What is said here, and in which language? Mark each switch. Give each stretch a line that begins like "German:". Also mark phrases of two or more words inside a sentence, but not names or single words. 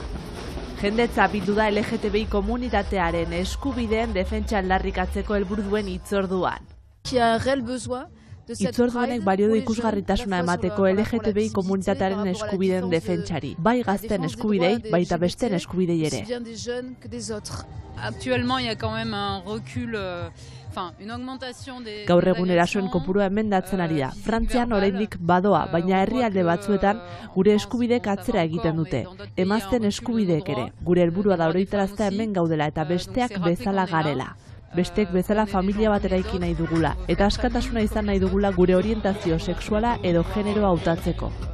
Basque: Jendetza bildu da LGTBI komunitatearen eskubideen defentsa aldarrikatzeko helburu duen hitzorduan. Hitzorduanek balio du ikusgarritasuna emateko LGTBI komunitatearen eskubideen defentsari, bai gazten eskubidei, baita besten eskubidei ere.
French: Actuellement, il y a quand même un recul
Basque: Gaur egun erasoen kopurua emendatzen ari da. Frantzian oraindik badoa, baina herrialde batzuetan gure eskubidek atzera egiten dute. Emazten eskubideek ere. Gure helburua da oroitaraztea hemen gaudela eta besteak bezala garela. Besteek bezala familia bat eraiki nahi dugula, eta askatasuna izan nahi dugula gure orientazio sexuala edo generoa hautatzeko.